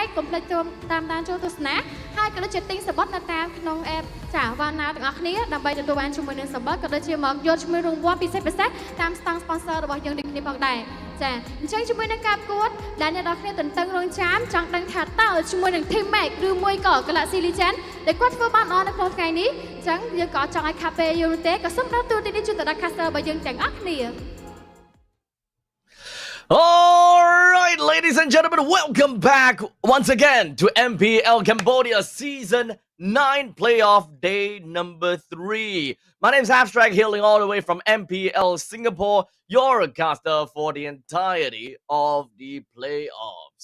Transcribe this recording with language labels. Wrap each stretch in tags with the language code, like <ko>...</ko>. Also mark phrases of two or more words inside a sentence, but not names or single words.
<km>កុំភ្លេចតាមដានចូលទស្សនាហើយក៏ដូចជាទិញសំបុត្រនៅតាមក្នុង app ចាវ៉ាណាទាំងអស់គ្នាដើម្បីទទួលបានជាមួយនឹងសំបុត្រក៏ដូចជាមកយកជាមួយរង្វាន់ពិសេសតាម ស្តង់ sponsor របស់យើងដូចគ្នាផងដែរចាអញ្ចឹងជាមួយនឹងការប្រកួតដែលអ្នកនរគ្នាទន្ទឹងរង់ចាំចង់ដឹងថាតើជាមួយនឹង Team Max ឬមួយក៏ Galaxy Legend ដែលគាត់ធ្វើបានល្អនៅក្នុងថ្ងៃនេះអញ្ចឹងយើងក៏ចង់ឲ្យខាប់ពេលយើងទេក៏សូមដល់ទូទីនេះជួយទៅដល់ caster របស់យើងទាំងអស់គ្នា</km> <en>Alright, ladies and gentlemen, welcome back once again to MPL Cambodia Season 9 Playoff Day number 3. My name's Abstract, hailing all the way from MPL Singapore, your caster for the entirety of the playoffs.</en>